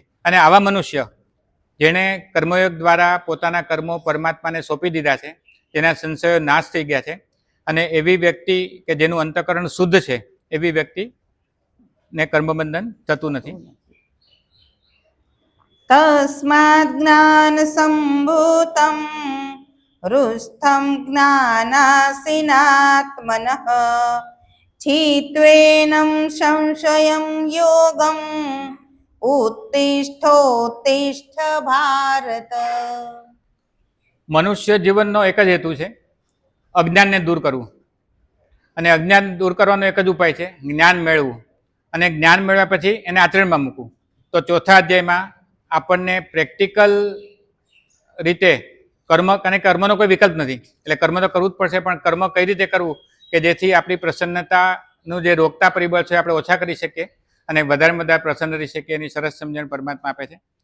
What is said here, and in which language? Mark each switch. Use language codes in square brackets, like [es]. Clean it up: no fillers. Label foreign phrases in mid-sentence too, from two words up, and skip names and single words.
[gu] અને આવા મનુષ્ય જેણે કર્મયોગ દ્વારા પોતાના કર્મો પરમાત્માને સોંપી દીધા છે, જેના સંશયો નાશ થઈ ગયા છે, અને એવી વ્યક્તિ કે જેનું અંતઃકરણ શુદ્ધ છે, એવી વ્યક્તિને કર્મબંધન થતું નથી. [sa] તસ્માદ જ્ઞાન સંભૂતમ रुस्थं ज्ञानासिनात्मनः छित्त्वेनं संशयं योगम् उत्तिष्ठोत्तिष्ठ ભારત. [gu] મનુષ્ય જીવનનો એક જ હેતુ છે, અજ્ઞાનને દૂર કરવું. અને અજ્ઞાન દૂર કરવાનો એક જ ઉપાય છે, જ્ઞાન મેળવવું. અને જ્ઞાન મેળવ્યા પછી એને આચરણમાં મૂકવું. તો ચોથા અધ્યાયમાં આપણને પ્રેક્ટિકલ રીતે કર્મ, અને કર્મનો કોઈ વિકલ્પ નથી, એટલે કર્મ તો કરવું જ પડશે, પણ કર્મ કઈ રીતે કરવું કે જેથી આપણી પ્રસન્નતાનું જે રોકતા પરિબળ છે આપણે ઓછા કરી શકીએ અને વધારે વધારે પ્રસન્ન રહી શકીએ, એની સરસ સમજણ પરમાત્મા આપે છે.